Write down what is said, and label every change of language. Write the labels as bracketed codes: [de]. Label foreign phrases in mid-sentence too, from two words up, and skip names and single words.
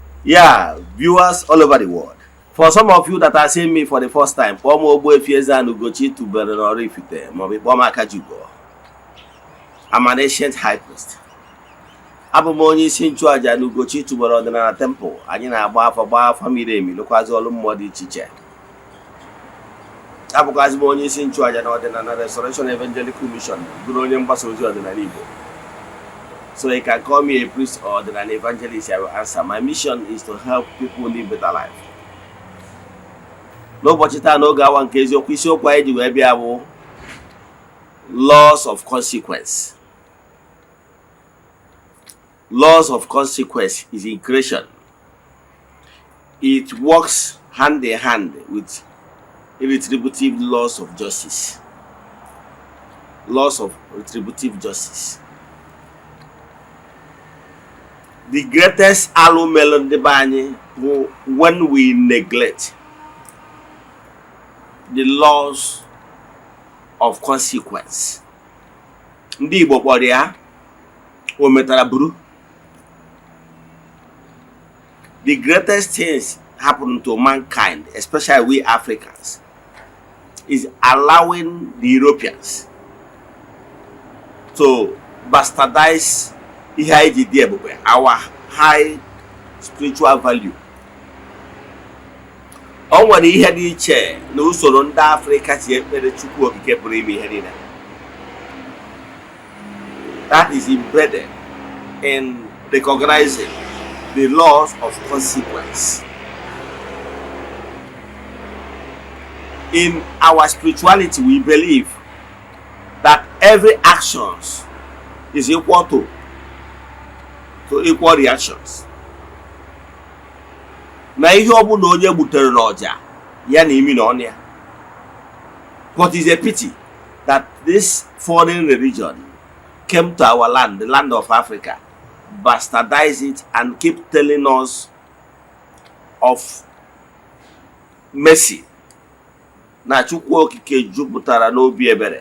[en] Yeah, viewers all over the world. For some of you that are seeing me for the first time, [ig] Ogbuefi Ezeana ugochitubelu na Oraifite, [en] I'm an ancient high priest. [ig] Abụ m onye isi nchụaja na ugochitubelu ọdịnala temple. Anyị na-agba afa miri emi lụkwazị ọlụ mmụọ dị iche iche. Abụkwazị m onye isi nchụaja na ọdịnala Restoration Evangelical Mission, bụrụ onye mgbasa ozi ọdịnala Igbo. [en] So you can call me a priest or an evangelist, I will answer. My mission is to help people live better life. [ig] N'ụbọchị taa n'oge awa nke eziokwu isiokwu anyị ji wee bịa bụ [en] laws of consequence. Laws of consequence is in creation. It works hand in hand with retributive laws of justice. Laws of retributive justice. The greatest alumel when we neglect the laws of consequence. [ig] Ndị Igbo kpọrọ ya o metara buru. [en] The greatest things happen to mankind, especially we Africans, is allowing the Europeans to bastardize our high spiritual value. [ig] O nwere ihe dị iche na usoro ndị Africa si ekpere Chukwu okike pụrụ ime ihe niile. [en] That is embedded in recognizing the laws of consequence. In our spirituality, we believe that every action is equal to equal reactions. [ig] Na ihe ọbụ na onye gbutere n'ọja ya na imi na ọnụ. [en] But it's a pity that this foreign religion came to our land, the land of Africa, bastardize it and keep telling us of mercy. [ig] Na Chukwu okike jupụtara n'obi ebere.